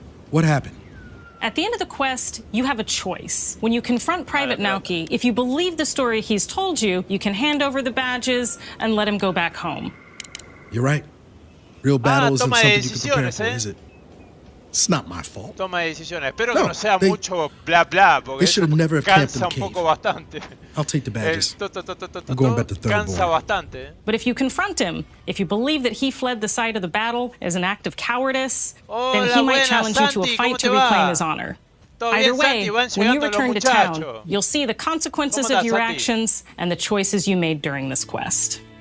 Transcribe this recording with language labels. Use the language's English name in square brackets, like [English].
[English] What happened? At the end of the quest, you have a choice. When you confront Private Naoki, if you believe the story he's told you, you can hand over the badges and let him go back home. You're right. Real battle isn't something you can prepare for, is it? It's not my fault. [Spanish] Toma decisiones. Espero que no sea mucho bla bla, porque eso cansa un poco bastante. [English] I'll take the badges. I'm going back to third [Spanish] cansa bastante. [English] But if you confront him, if you believe that he fled the site of the battle as an act of cowardice, then he might challenge you to a fight to reclaim his honor. Either way, when you return to town, you'll see the consequences of your actions and the choices you made during this quest.